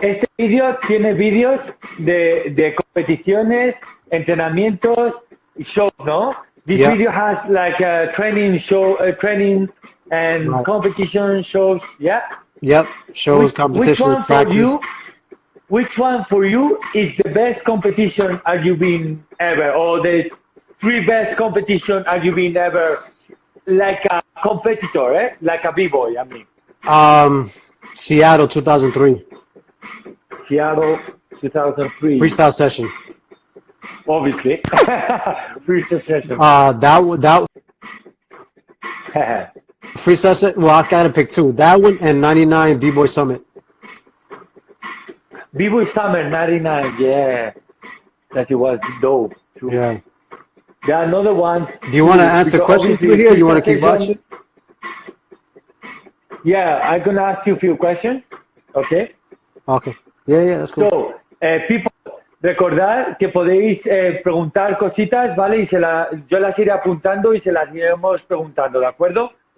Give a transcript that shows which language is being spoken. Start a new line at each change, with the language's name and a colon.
Spanish: Este vídeo tiene vídeos de competiciones, entrenamientos y shows, ¿no?
English: This video has like a training show, training and competition shows. Yeah. Yep. Shows, competition, practice. Which one for you is the best competition have you been ever, or the 3 best competition have you been ever, like a competitor, like a b-boy? I mean. Seattle 2003. Seattle 2003. Freestyle session. Obviously. Freestyle session. That freestyle session. Well, I gotta pick 2. That one and 99 B-Boy Summit. B-Boy Summer 99. Yeah, that it was dope too. Yeah. There are another one. Do you want to answer questions through here? You want to keep watching? Yeah, I'm gonna ask you a few questions. Okay. Okay. Yeah, that's cool. So, people,
Spanish: recordad que podéis preguntar cositas, ¿vale? Y yo las iré apuntando y se las iremos preguntando, ¿de acuerdo?